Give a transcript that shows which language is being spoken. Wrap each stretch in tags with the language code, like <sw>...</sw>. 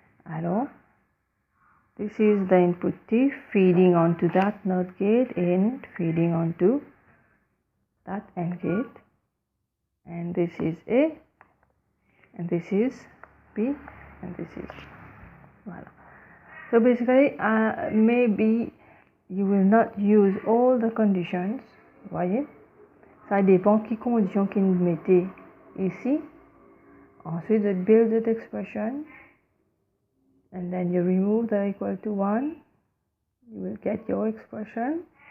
<en>Alors, this is the input T feeding onto that NOT gate and feeding onto that AND gate, and this is A, and this is B, and this is voilà. So basically, maybe you will not use all the conditions.</en> <fr>Voyez, ça dépend qui condition qu'il mettez ici.</fr> <en>Ensuite, you build that expression, and then you remove the equal to 1. You will get your expression.</en>